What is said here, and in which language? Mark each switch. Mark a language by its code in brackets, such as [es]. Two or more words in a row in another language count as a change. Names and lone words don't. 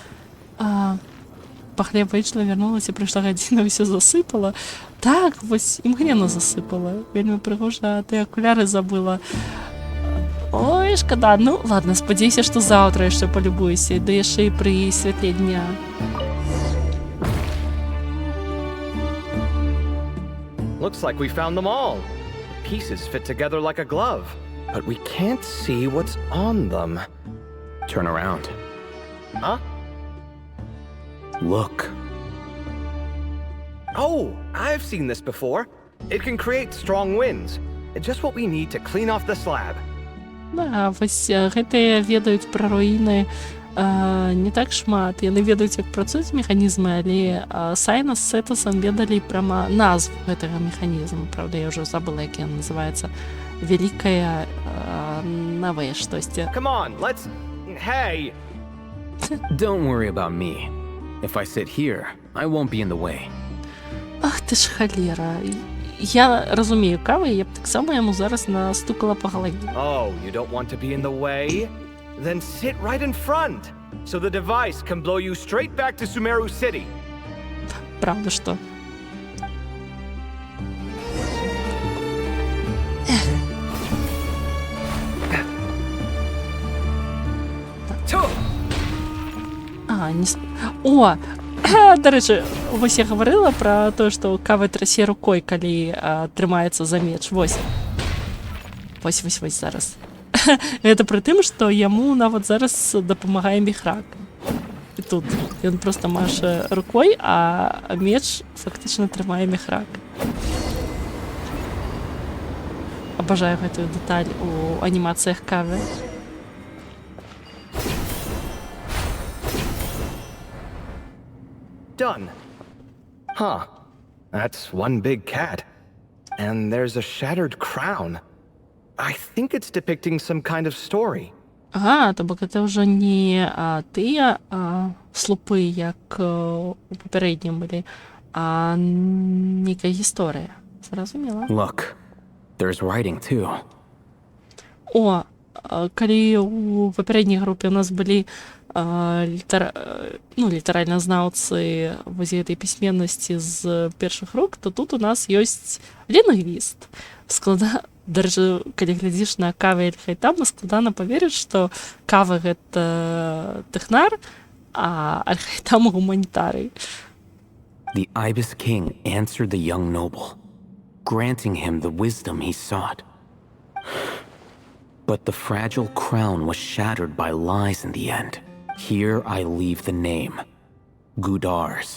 [be] Пахлеба ішла, вярнулася, прыйшла гадзіна, ўсё засыпала. Так, вось імгненна засыпала. Вельмі прыгожа, а ты акуляры забыла. Ой, шкада. Ну, ладно, спадзяюся, што заўтра яшчэ палюбуюся, да яшчэ і пры святле дня. [en] Looks like we found them all. The pieces fit together like a glove, but we can't see what's on them. Turn around. Huh? Look. Oh, I've seen this before. It can create strong winds. It's just what we need to clean off the slab. [be] Да, вось гэтыя ведаюць пра руіны не так шмат. Яны ведаюць, як працуюць механізмы, але Сайна з Сетасам ведалі прама назву гэтага механізму. Правда, я ўжо забыла, як ён называецца. Вялікая новае штосьці. [en] Come on, let's... Hey! Don't worry about me. If I sit here, I won't be in the way. [be] Ах ты ж халера. Я разумею Кавы, я б таксама яму зараз настукала па галаве. [en] Oh, you don't want to be in the way? Then sit right in front, so the device can blow you straight back to Sumeru City. [be] Правда, што? О! Да рэчы, вось я гаварыла пра тое, што Кава трасе рукой, калі трымаецца за меч. Вось. Вось зараз. Гэта пры тым, што яму нават зараз дапамагае Міхрак. І тут ён проста маша рукой, а меч фактычна трымае Міхрак. Абажаю гэтую дэталь у анімацыях Кавы. [en] Done. Huh. That's one big cat. And there's a shattered crown. I think it's depicting some kind of story. [be] Ага, то бок гэта ўжо не тыя слупы, як у папярэднім былі, а нейкая гісторыя. Зразумела. Look, there's writing too. О, калі у папярэдняй групе у нас былі літаральна знаўцы вось гэтай пісьменнасці з першых рук, то тут у нас ёсць лінгвіст. Дарэчы, калі глядзіш на Кавы і Аль-Хайтама, складана паверыць, што Кава гэта тэхнар, а Аль-Хайтам гуманітарый. [en] The Ibis King answered the young noble, granting him the wisdom he sought. But the fragile crown was shattered by lies in the end. Here I leave the name. Gudars.